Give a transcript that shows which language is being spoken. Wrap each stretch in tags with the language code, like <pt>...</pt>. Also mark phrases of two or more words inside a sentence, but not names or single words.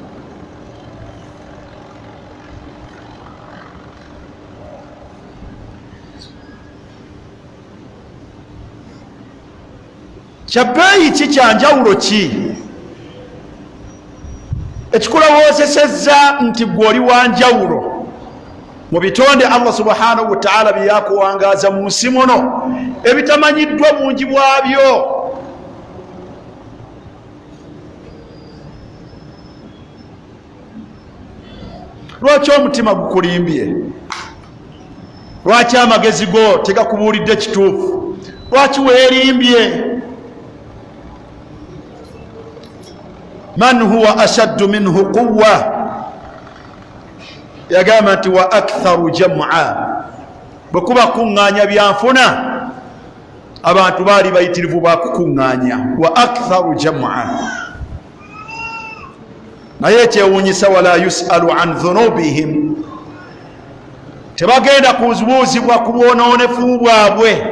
<lg>Kyabbeeyi ki, kyanjawulo ki ekikulowoozesezza nti gwe oli wanjawulo mu bitonde Allah</lg> <ar>سبحانه وتعالى</ar> <lg>bye yakuwangaaza mu nsi muno ebitamanyiddwa bungi bwabyo? Lwaki omutima gukulimbye? Lwaki amagezi go tegakubuulidde kituufu? Lwaki weerimbye?</lg> <ar>من هو أشد منه قوة,</ar> <lg>yagamba nti</lg> <ar>وأكثر جمعا.</ar> <lg>Bwe kuba kuŋŋaanya byanfuna abantu baali bayitirivu bakukuŋŋaanya.</lg> <ar>وأكثر جمعا.</ar> <lg>Naye ekyewuunyisa</lg> <ar>ولا يسأل عن ذنوبهم,</ar> <lg>tebagenda kubuuzibwa ku bwonoonefu bwabwe.</lg>